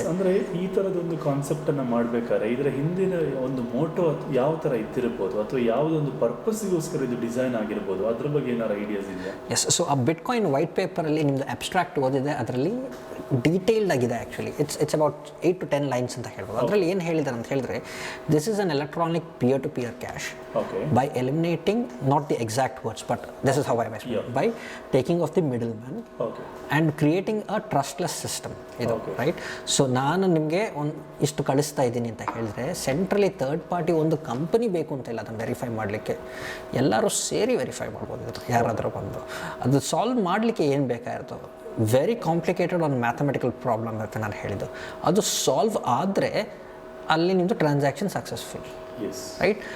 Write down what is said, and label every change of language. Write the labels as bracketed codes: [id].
[kn] ಅಂದರೆ ಈ ಥರದೊಂದು ಕಾನ್ಸೆಪ್ಟನ್ನು ಮಾಡಬೇಕಾದ್ರೆ ಇದರ ಹಿಂದಿನ ಒಂದು ಮೋಟೋ ಯಾವ ಥರ ಇದ್ದಿರ್ಬೋದು ಅಥವಾ ಯಾವುದೊಂದು ಪರ್ಪಸ್ಸಿಗೋಸ್ಕರ ಇದು ಡಿಸೈನ್ ಆಗಿರ್ಬೋದು, ಅದ್ರ ಬಗ್ಗೆ ಏನಾರು ಐಡಿಯಾಸ್ ಇದೆಯಾ? [en] Yes. [kn] ಸೊ ಆ ಬಿಟ್ಕಾಯಿನ್ ವೈಟ್ ಪೇಪರಲ್ಲಿ ನಿಮ್ಮದು ಅಬ್ಸ್ಟ್ರಾಕ್ಟ್ ಓದಿದೆ, ಅದರಲ್ಲಿ ಡೀಟೇಲ್ಡ್ ಆಗಿದೆ. [en] Actually it's about 8 to 10 lines ಅಂತ ಹೇಳ್ಬೋದು. ಅದರಲ್ಲಿ ಏನು ಹೇಳಿದ್ದಾರೆ ಅಂತ ಹೇಳಿದ್ರೆ, this is an electronic peer to peer cash by eliminating not the exact words, but this is how I explain, by taking off the middleman and creating a trustless system, ಇದು right? [kn] So ನಾನು ನಿಮಗೆ ಇಷ್ಟು ಕಳಿಸ್ತಾ ಇದ್ದೀನಿ ಅಂತ ಹೇಳಿದ್ರೆ, centrally third party ಒಂದು company ಬೇಕು ಅಂತ ಇಲ್ಲ ಅದನ್ನು ವೆರಿಫೈ ಮಾಡಲಿಕ್ಕೆ, ಎಲ್ಲರೂ ಸೇರಿ ವೆರಿಫೈ ಮಾಡ್ಬೋದು. ಯಾರಾದರೂ ಬಂದು ಅದು ಸಾಲ್ವ್ ಮಾಡಲಿಕ್ಕೆ ಏನು ಬೇಕಾಗಿರ್ತೋ, ವೆರಿ ಕಾಂಪ್ಲಿಕೇಟೆಡ್ ಒಂದು ಮ್ಯಾಥಮೆಟಿಕಲ್ ಪ್ರಾಬ್ಲಮ್ ಇರುತ್ತೆ ನಾನು ಹೇಳಿದ್ದು, ಅದು ಸಾಲ್ವ್ ಆದರೆ ಅಲ್ಲಿ ನಿಮ್ಮದು ಟ್ರಾನ್ಸಾಕ್ಷನ್ ಸಕ್ಸಸ್ಫುಲ್, ರೈಟ್?